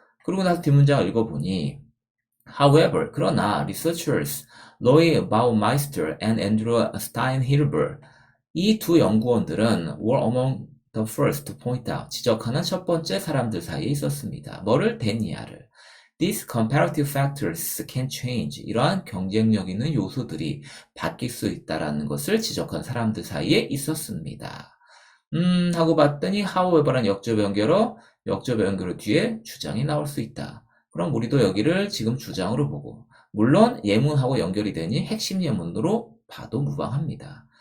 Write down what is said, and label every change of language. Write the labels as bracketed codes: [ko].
[ko] 그러고 나서 뒷문장을 읽어보니 However, 그러나 researchers Roy Baumeister and Andrew Steinhilber 이 두 연구원들은 [en] were among the first to point out, [ko] 지적하는 첫 번째 사람들 사이에 있었습니다. 뭐를? 데니아를. [en] These comparative factors can change. [ko] 이러한 경쟁력 있는 요소들이 바뀔 수 있다는 것을 지적한 사람들 사이에 있었습니다. 하고 봤더니 however란 역접 연결어 뒤에 주장이 나올 수 있다. 그럼 우리도 여기를 지금 주장으로 보고, 물론 예문하고 연결이 되니 핵심 예문으로 봐도 무방합니다.